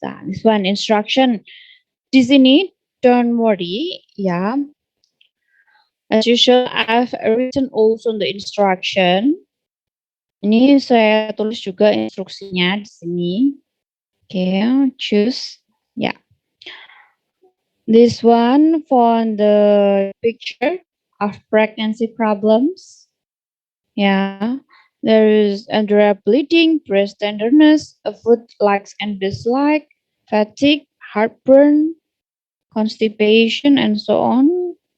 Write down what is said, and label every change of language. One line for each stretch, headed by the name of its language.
English: Nah, this one instruction.
Indonesian: Di sini
English: don't worry, ya. As usual, I've written also the instruction.
Indonesian: Ini saya tulis juga instruksinya di sini.
English: Okay, choose. Yeah. This one for the picture of pregnancy problems. Yeah. There is under bleeding, breast tenderness, food likes and dislike, fatigue, heartburn, constipation, and so on.